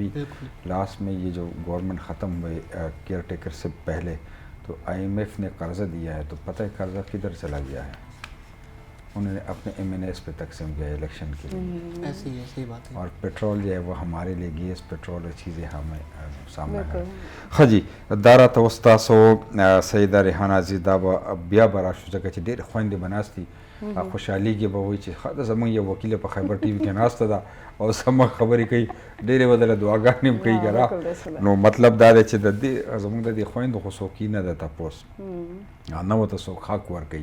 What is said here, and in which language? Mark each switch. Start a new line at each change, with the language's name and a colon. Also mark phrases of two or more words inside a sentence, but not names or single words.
Urdu: ابھی لاسٹ میں یہ جو گورنمنٹ ختم ہوئے کیئر ٹیکر سے پہلے تو IMF نے قرضہ دیا ہے، تو پتہ ہے قرضہ کدھر چلا گیا ہے؟ انہوں نے اپنے MNAs پہ تقسیم کیا الیکشن کے لیے. ایسی بات ہے. اور پیٹرول جو ہے وہ ہمارے لیے گیس پیٹرول چیزیں ہمیں سامنے ہیں.
Pashto: خا جی دارا ته اوس تاسو سیده ریحانه عزیز دا به بیا به راشو ځکه چې ډېرې خویندې به ناستې خوشحالېږي به وایي چې ښه ده زموږ یو وکیله په خیبر ټي وي کې ناسته ده او زموږ خبرې کوي، ډېرې به دله دعاګانې هم کوي که نه. نو مطلب دا دی چې د دې زموږ د دې خویندو خو څوک نه ده تپوس، نه ورته څوک حق ورکوي.